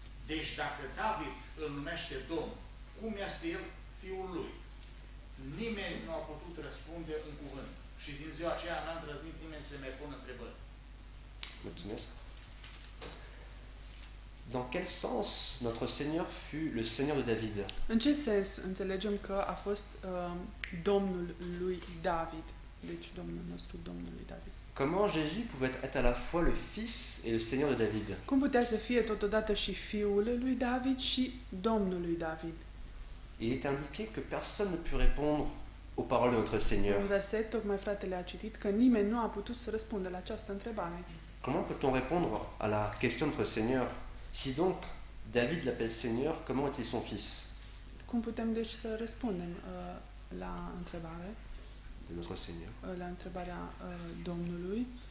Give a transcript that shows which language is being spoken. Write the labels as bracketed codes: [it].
[ro] Deci dacă David îl numește Domn, cum este el fiul lui? Nimeni nu a putut răspunde un cuvânt. Și din ziua aceea n-a îndrăznit nimeni să mai pună întrebări. Mulțumesc. [fr] Dans quel sens notre Seigneur fut le Seigneur de David? [ro] În ce sens înțelegem că a fost Domnul lui David? Deci Domnul nostru, Domnul lui David. [fr] Comment Jésus pouvait être à la fois le Fils et le Seigneur de David? [ro] Cum putea să fie totodată și Fiul lui David și Domnul lui David? [fr] Il est indiqué que personne ne put répondre aux paroles de notre Seigneur. [ro] În verset, tocmai fratele a citit că nimeni nu a putut să răspundă la această întrebare. [fr] Comment peut-on répondre à la question de notre Seigneur? Si donc David l'appelle Seigneur, comment est-il son fils? [ro] Cum putem deci să răspundem la întrebare? [fr] De notre Seigneur. [ro] La întrebarea Domnului,